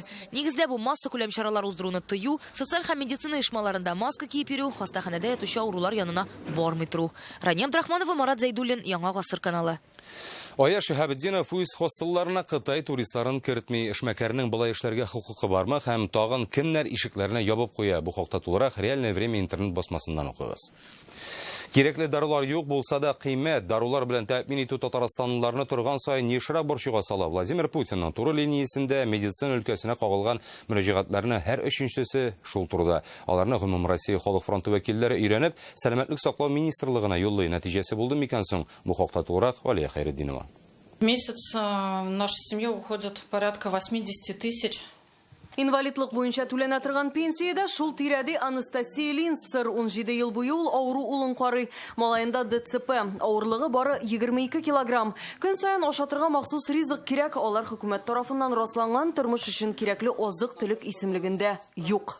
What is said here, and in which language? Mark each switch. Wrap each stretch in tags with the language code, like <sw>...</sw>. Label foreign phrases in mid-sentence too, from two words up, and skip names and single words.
<tt>Нигездә бу масса күләм чаралар уздыруны тыю, социаль һәм медицина оешмаларында маска киеп йөрү, хастаханәдә ятучы аурулар янына бармый тору. Рания Абдрахманова, Марат Зайдуллин, Яңа Гасыр каналы. Ая Шәһәбетдинов үз хостелларына Кытай туристларын кертми, эшмәкәрнең булай эшләргә хукукы бармы һәм тагын кемнәр ишекләренә ябып куя? Бу хакта тулырак реальное время интернет басмасыннан укыгыз. Кирәкле дарулар юк булса да кыйммәт дарулар белән тәэмин итү татарстанлыларны торган сайын нишра борчуга сала. Владимир Путинның туры линиясендә медицина өлкәсенә кагылган мөрәҗәгатьләрне һәр өченчесе шул турыда. Аларны Гомум Россия Халык фронты вәкилләре өйрәнеп, сәламәтлек саклау министрлыгына юллый. Нәтиҗәсе булды микән соң? Бу хакта тулырак Валия Хайретдинова.</tt> <ru>В месяц наша семья уходит порядка 80 тысяч</ru> <tt>Инвалидлык буенча түләнә торган пенсиядә шул тирәде Анастасия Линцер 17 ел буе ул авыру улын карый. Малаенда ДЦП, авырлыгы бары 22 килограмм. Көн саен ашатырга махсус ризык кирәк, алар хөкүмәт тарафыннан расланган тормыш өчен кирәкле азык-төлек исемлегендә юк.</tt>